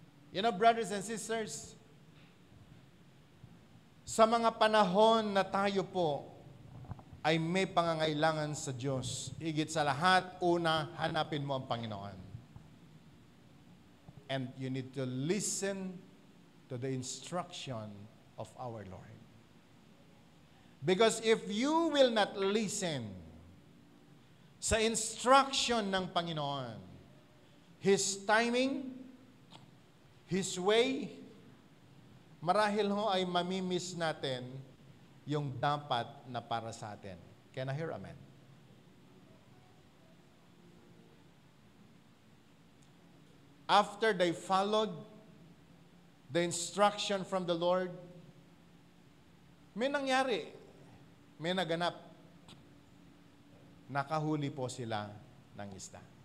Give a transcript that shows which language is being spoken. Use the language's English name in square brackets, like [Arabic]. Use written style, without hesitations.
[English] You know, brothers and sisters, [Filipino] sa mga panahon na tayo po ay may pangangailangan sa Diyos, higit sa lahat, una, hanapin mo ang Panginoon. [English] And you need to listen to the instruction of our Lord. Because if you will not listen sa instruction ng Panginoon, His timing, His way, [Filipino] marahil ho ay mamimiss natin yung dapat na para sa atin. [English] Can I hear amen? After they followed the instruction from the Lord, [Filipino] may nangyari, may naganap. Nakahuli po sila ng isda.